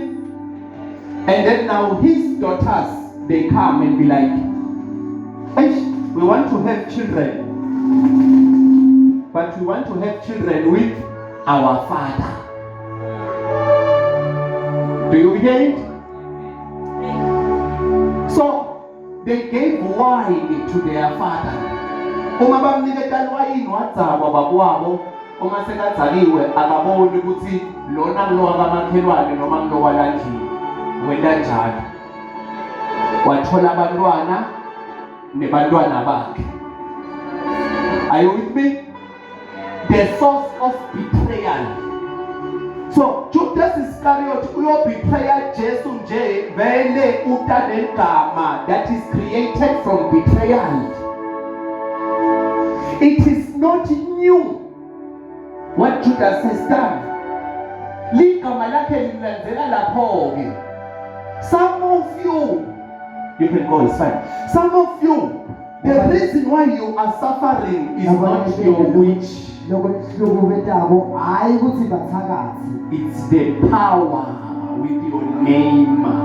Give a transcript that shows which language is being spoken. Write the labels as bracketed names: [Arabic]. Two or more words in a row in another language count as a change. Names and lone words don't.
[English] And then now his daughters, they come and be like, hey, we want to have children. But we want to have children with our father. Do you hear it? So they gave wine to their father. [Swati] Uma bamniketa wine wadzalwa babwabo, uma sekadzaliwe akaboni ukuthi lona kulowa kamakhelwane noma kulowa landlini. Wenda njalo. Wathola abantwana nebantwana bakhe. [English] Are you with me? The source of betrayal So Judas Iscariot [Swati] uyobetray Jesu nje vele utanegama [English] that is created from betrayal. It is not new what Judas has done. [Swati] Ligama lakhe lilandela lapho ke. [English] Some of you can go, it's fine. Some of you, the reason why you are suffering is not your witch. It's the power with your name.